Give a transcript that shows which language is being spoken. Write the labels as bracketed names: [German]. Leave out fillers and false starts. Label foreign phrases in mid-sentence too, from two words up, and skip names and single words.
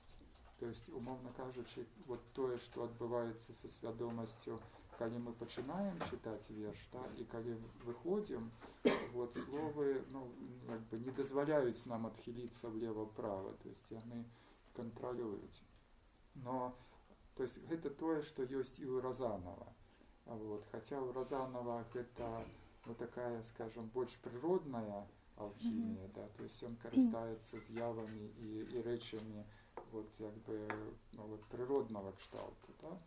[Russian] То есть, [Belarusian] умоўна кажучы, вот тое, што адбываецца са свядомасцю, калі мы пачынаем чытаць верш, да, і калі выходзім, вот словы, ну, як бы не дазваляюць нам адхіліцца влева-ўправа, [Russian] то есть [Belarusian] яны кантралююць. [Russian] Но, то есть, [Belarusian] гэта тое, што ёсць і ў Разанова. Вот. Хаця ў Разанова гэта, ну, такая, скажем, больш прыродная алхімія, да, [Russian] то есть [Belarusian] ён карыстаецца з'явамі і рэчамі вот як бы, ну, вот прыроднага кшталту, да?